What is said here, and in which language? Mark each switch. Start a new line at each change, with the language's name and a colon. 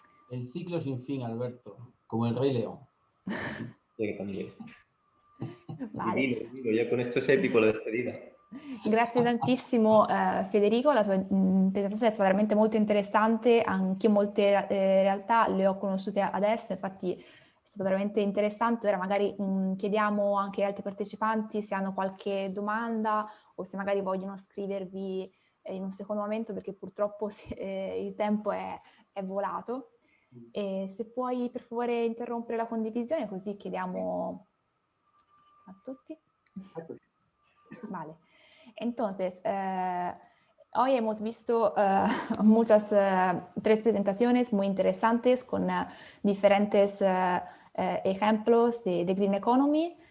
Spanish: El ciclo sin fin, Alberto, como el Rey León. También. Vale. Divino, ya con esto es épico la despedida.
Italian: Grazie tantissimo Federico, la tua presentazione è stata veramente molto interessante, anche io molte realtà le ho conosciute adesso, infatti è stato veramente interessante. Ora magari chiediamo anche agli altri partecipanti se hanno qualche domanda o se magari vogliono scrivervi in un secondo momento, perché purtroppo il tempo è volato. E se puoi per favore interrompere la condivisione, così chiediamo a tutti.
Spanish: Vale. Entonces, hoy hemos visto muchas 3 presentaciones muy interesantes con diferentes ejemplos de Green Economy.